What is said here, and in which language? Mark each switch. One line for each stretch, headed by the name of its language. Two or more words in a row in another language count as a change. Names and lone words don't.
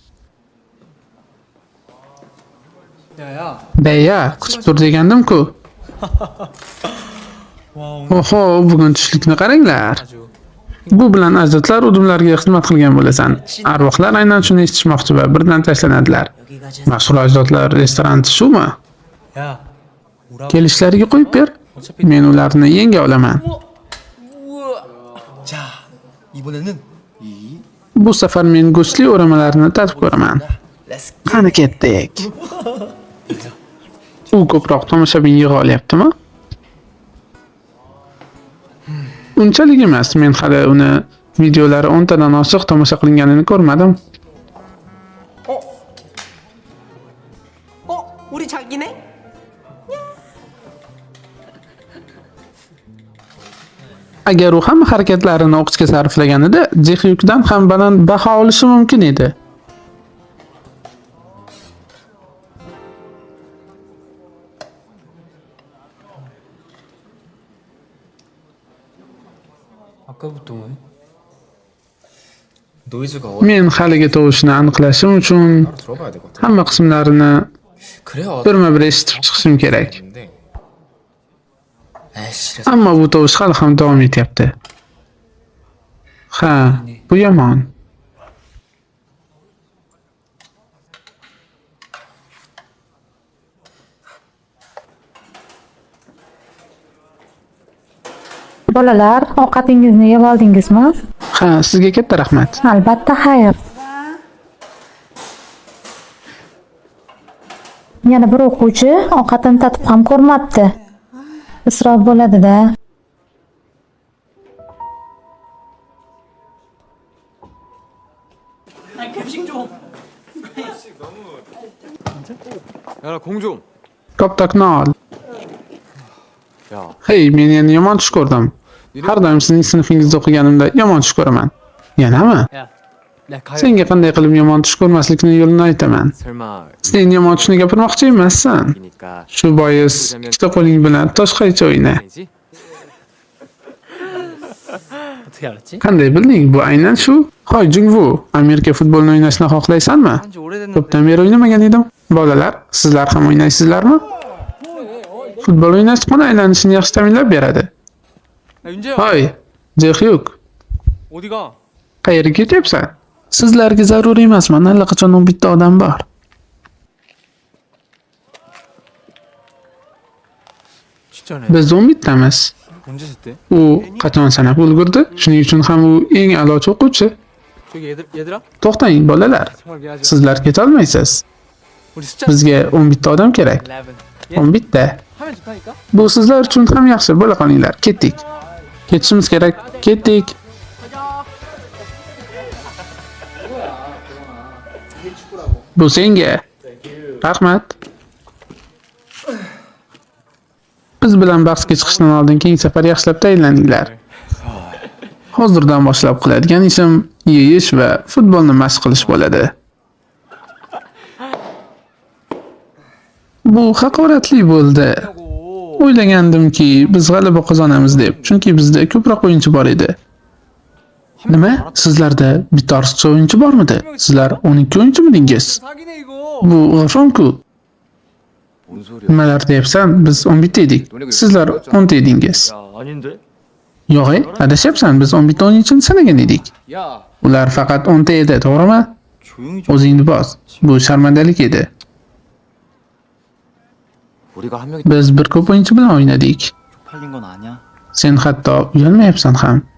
Korean: 야야.
Uzbek: Beya, kutib tur degandim-ku. Oho, bugun tushlikni qaranglar. Bu bilan ajdodlar udumlarga xizmat qilgan bo'lasan. Arvohlar aynan shuni eshitishmoqchi va birdan tashlanadilar.
Korean: 여기가 제
Uzbek: Mashhur ajdodlar restorani shumi?
Korean: 야, 뭐라고?
Uzbek: Kelishlariga qo'yib ber. Men ularni yenga olaman.
Korean: 자, 이번에는 이
Uzbek: Bu safar men go'shtli o'ramalarni tatib ko'raman. Let's Qani ketdik. U ko'proq tomoshabin yig'a olyaptimi? Unchalik emas. Men hali uni videolari 10 tadan oshiq tomosha qilinganini ko'rmadim.
Korean: 우리 자기네?
Uzbek: Agar u hamma harakatlarini o'qishga sarflaganida, Jehyukdan ham baland baho olishi mumkin edi.
Korean: 아까부터 뭐해? 노이즈가 어디
Uzbek: Men haligi tovushni aniqlashim uchun
Korean: 들어봐야 될 것 같아.
Uzbek: hamma qismlarini
Korean: 그래야
Uzbek: birma-bir eshitib chiqishim kerak.
Korean: 근데 에이씨, 그래서
Uzbek: Ammo bu tovush hali ham davom etyapti. Ha, bu yomon. Bolalar, ovqatingizni yeb oldingizmi? Ha, sizga katta rahmat. Albatta, xayr. Yana bir o'quvchi ovqatini tatib ham ko'rmabdi. Isrof bo'ladi-da.
Korean: 야, 공좀.
Uzbek: Koptokni ol.
Korean: 야,
Uzbek: Hey, men endi yomon tush ko'rdim. Har doim sizning sinfingizda o'qiganimda yomon tush ko'raman. Yanami?
Korean: 야, 가요.
Uzbek: Senga qanday qilib yomon tush ko'rmaslikni yo'lini aytaman.
Korean: 설마
Uzbek: Sen yomon tushni gapirmoqchi emassan.
Korean: 이니까
Uzbek: Shu bois ikkita qo'ling bilan toshqaycha o'yna.
Korean: 아니지? 어떻게 알았지?
Uzbek: Qanday bilding? Bu aynan shu. Hoy Jungwu, Amerika futbolini o'ynashni xohlaysanmi?
Korean: 한지 오래됐는데.
Uzbek: Ko'pdan beri o'ynamagan edim. Bolalar, sizlar ham o'ynaysizlarmi? Futbol o'ynash qona aylanishini yaxshi ta'minlab beradi.
Korean: 야, 윤재야.
Uzbek: Hoy, Jehyuk,
Korean: 어디가?
Uzbek: qayerga ketyapsan? Sizlarga zarur emasman, allaqachon bitta odam bor.
Korean: 진짜네.
Uzbek: Biz 11 tamiz.
Korean: 언제 샀대?
Uzbek: U qachon sanab ulgurdi? Shuning uchun ham u eng a'lochi o'quvchi.
Korean: 저기 얘들아?
Uzbek: To'xtang, bolalar.
Korean: 정말 미안하지만
Uzbek: Sizlar ketolmaysiz.
Korean: 우리 숫자
Uzbek: Bizga 11 ta odam kerak. 11. 11 ta.
Korean: 하면 좋다니까?
Uzbek: Bu sizlar uchun ham yaxshi. Bo'la qolinglar. Ketdik. Ketishimiz kerak. Ketdik. Bu senga. Rahmat. Biz bilan bahsga chiqishdan oldin keyingi safar yaxshilab tayinlandinglar. Hozirdan boshlab qiladigan ishim yeyish va futbolni mashq qilish bo'ladi. Bu haqoratli bo'ldi. O'ylagandimki, biz g'alaba qozonamiz deb, chunki bizda ko'proq o'yinchi bor edi. Nima? Sizlarda bitta ortiqcha o'yinchi bormidi? Sizlar 12 o'yinchimidingiz?
Korean: 사기네 이거.
Uzbek: Bu g'afomku.
Korean: 뭔 소리야?
Uzbek: Nimalar deyapsan? Biz 11 ta edik. Sizlar 10 ta edingiz.
Korean: 야, 아닌데?
Uzbek: Yo'q, adashyapsan. Biz 11 ta o'yinchini sanagan edik.
Korean: 야,
Uzbek: Ular faqat 10 ta edi, to'g'rimi?
Korean: 조용히 좀.
Uzbek: O'zingni bos. Bu sharmandalik edi.
Korean: 우리가 한 명이
Uzbek: Biz bir ko'p o'yinchi bilan o'ynadik.
Korean: 팔린 건 아니야.
Uzbek: Sen hatto uyalmayapsan ham.